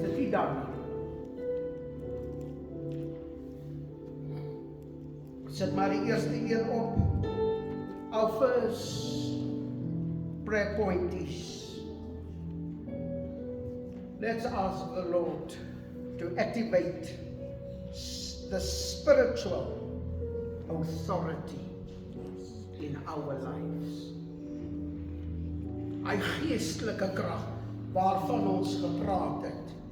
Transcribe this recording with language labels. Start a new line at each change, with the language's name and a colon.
Afrikaans: Dan sit maar die eerste een op.
English: Our first prayer point is, let's ask the Lord to activate the spiritual authority in our lives.
Afrikaans: Hy geestelike krag waarvan ons gepraat het.